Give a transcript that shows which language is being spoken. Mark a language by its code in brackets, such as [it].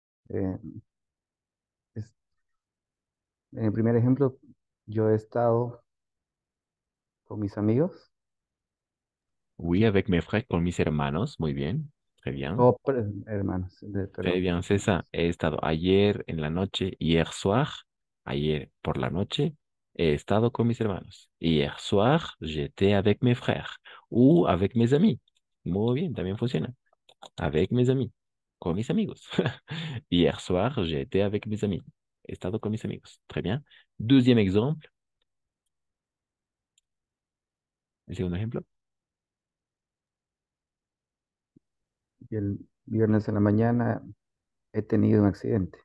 [es] Eh, es- en el primer ejemplo, yo he estado con mis amigos. [fr] Oui, avec mes frères, [es] con mis hermanos. Muy bien. [fr] Très bien. [es] Oh, hermanos, [fr] Très [es] perdón. [fr] bien, c'est ça. [es] He estado ayer en la noche, [fr] hier soir, [es] ayer por la noche, he estado con mis hermanos. [fr] Hier soir, j'étais avec mes frères ou avec mes amis. [es] Muy bien, también funciona. [fr] Avec mes amis, [es] con mis amigos. [fr] Hier soir, j'ai été avec mes amis. [es] He estado con mis amigos. [fr] Très bien. Deuxième exemple. [es] El segundo ejemplo. Y el viernes en la mañana he tenido un accidente.